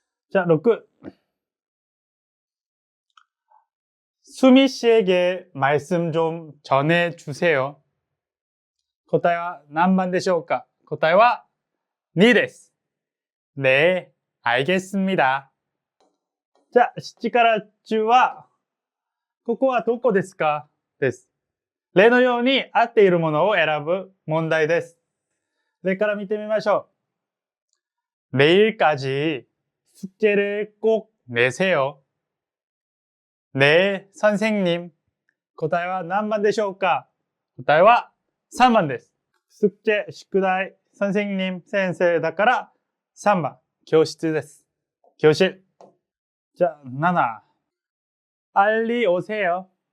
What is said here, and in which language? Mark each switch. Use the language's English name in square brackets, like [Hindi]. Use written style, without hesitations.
[Japanese] じゃあ6、 [Korean] 수미 씨에게 말씀 좀 전해주세요。 [Japanese] 答えは何番でしょうか？答えは2です。 [Korean] 네、알겠습니다。 [Japanese] じゃあ7から10は、ここはどこですか？です。例のように合っているものを選ぶ問題です。例から見てみましょう。 [Korean] 내일까지 숙제를 꼭 내세요。 네、선생님。 [Japanese] 答えは何番でしょうか？答えは3番です。 [Korean] 숙제、 [Japanese] 宿題、 [Korean] 선생님、 [Japanese] 先生だから3番、教室です。教室。じゃあ7、 [Korean] 빨리 오세요。